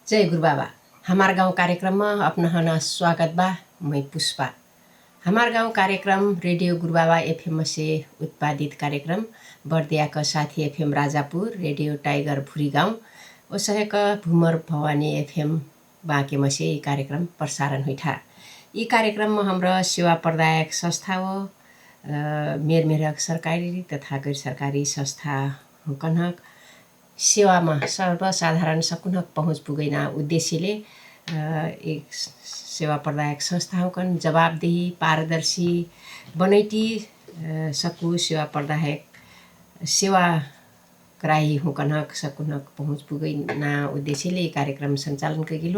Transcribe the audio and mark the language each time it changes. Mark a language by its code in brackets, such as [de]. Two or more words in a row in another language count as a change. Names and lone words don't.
[thl] जय गुरुबाबा। हमार गाउँ कार्यक्रममा अपनहन स्वागत बा। मैं पुष्पा। हमार गाउँ कार्यक्रम रेडियो गुरुबाबा एफएम से उत्पादित कार्यक्रम बर्दिया का साथी एफएम राजापुर, रेडियो टाइगर भुरी गाउँ ओसहेक भुमर भवानी एफएम बाँकेमा से ये कार्यक्रम प्रसारण हुइठा। ये कार्यक्रम में हमरा सेवा प्रदायक संस्था हो मेरमेरक सरकारी तथा गैर सरकारी संस्था हुकनहक सेवामा सर्वसाधारण सकुनहक पहुँच पुगैना उद्देश्यले एक सेवा प्रदायक संस्था हुकन जवाबदेही पारदर्शी बनैटी सकु सेवा प्रदायक सेवा कराई हुकनहक सकुनहक पहुँच पुगैना उद्देश्यले कार्यक्रम सञ्चालन कइगिलो।